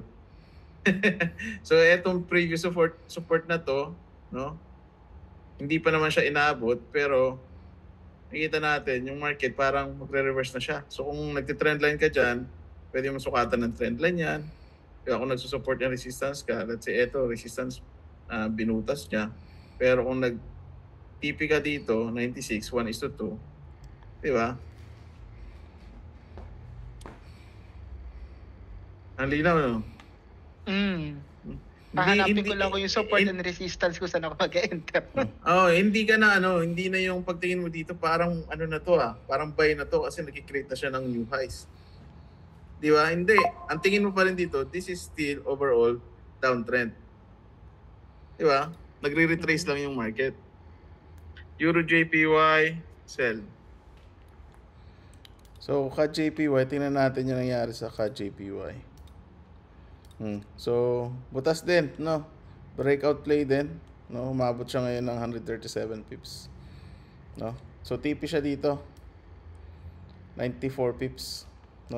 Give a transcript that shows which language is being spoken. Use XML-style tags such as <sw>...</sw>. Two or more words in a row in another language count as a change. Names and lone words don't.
<tl>So etong</tl> <en>previous support</en> <tl>na to, no? Hindi pa naman siya inaabot, pero nakita natin yung market parang magre-reverse na siya. So kung nagte-trend line ka diyan, pwede mo sukatan ng trend line yan. Kaya kung nagsusupport yung resistance ka,</tl> <en>let's say</en> <tl>eto, resistance binutas niya. Pero kung nag-TP ka dito, 96, 1:2, di ba? Ang linaw, no? Pahanapin ko lang ko yung</tl> <en>support and resistance</en> <tl>ko saan ako mag-enter. Hindi na yung pagtingin mo dito, parang ano na to parang buy na to kasi nag-create na siya ng</tl> <en>new highs.</en> <tl>Di ba? Hindi. Ang tingin mo pa rin dito,</tl> <en>this is still overall downtrend.</en> <tl>Di ba? Nagre-retrace lang yung market. Euro JPY, sell. So, CAD JPY, tingnan natin yung nangyari sa CAD JPY. So, butas din, no?</tl> <en>Breakout play</en> <tl>din, no? Umabot siya ngayon ng 137 pips. No? So, TP siya dito. 94 pips. No?</tl>